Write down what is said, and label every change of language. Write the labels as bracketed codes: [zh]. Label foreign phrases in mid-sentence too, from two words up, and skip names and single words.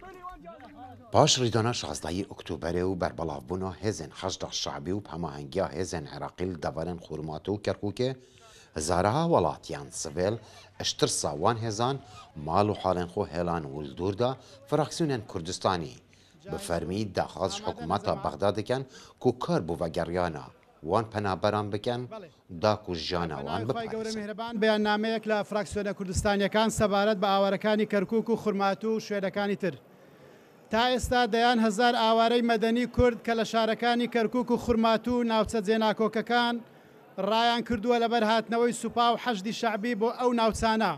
[ku] باش ڕیدۆنە 16 ئۆکتۆبەرێ و بەربەڵاوبوونەوە هێزن خەشدا شعبی و پەماهەنگیا هێزن عێراقی لە دەڤەرن خوورماتۆ و کەرکووکێ هەزارەها وڵاتیان سڤێل ئەشترسا وان هێزان ماڵ و حاڵێن خۆ هێلان ولدوردا فراکسیونên کوردستانی bi fermî daxwaz ji hikûmeta Bexda dikin ku kar bû vegeriyana wan penaberan bikin da ku jiyana wan biparêzin. [ckb] بەیاننامەیەک لە فراکسیۆنە کوردستانیەکان سەبارەت بە ئاوارەکانی کەرکووک و خورمات و شوێنەکانی تر. تا ئێستا دەیان هەزار ئاوارەی مەدەنی کورد کە لە شارەکانی کەرکووک و خورمات و ناوچە جێناکۆکەکان ڕایان کردووە لەبەر هاتنەوەی سوپا و حەشدی شەعبی بۆ ئەو ناوچانە.